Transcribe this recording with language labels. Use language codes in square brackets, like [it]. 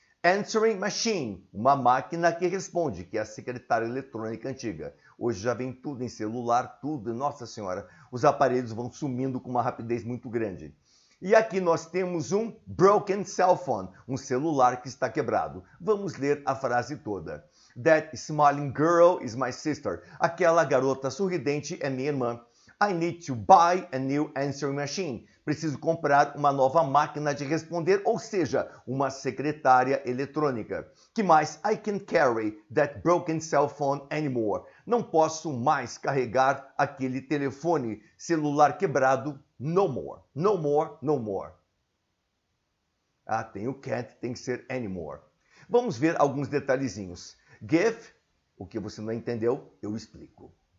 [pt] Answering machine, uma máquina que responde, que é a secretária eletrônica antiga. Hoje já vem tudo em celular, tudo, nossa senhora, os aparelhos vão sumindo com uma rapidez muito grande. E aqui nós temos um [en] broken cell phone, [pt] um celular que está quebrado. Vamos ler a frase toda. [en] That smiling girl is my sister. [pt] Aquela garota sorridente é minha irmã. [en] I need to buy a new answering machine. [pt] Preciso comprar uma nova máquina de responder, ou seja, uma secretária eletrônica. Que mais? [en] I can't carry that broken cell phone anymore. [pt] Não posso mais carregar aquele telefone celular quebrado. [en] No more. No more, no more. [pt] Ah, tem o can't, tem que ser anymore. Vamos ver alguns detalhezinhos. Give, o que você não entendeu, eu explico.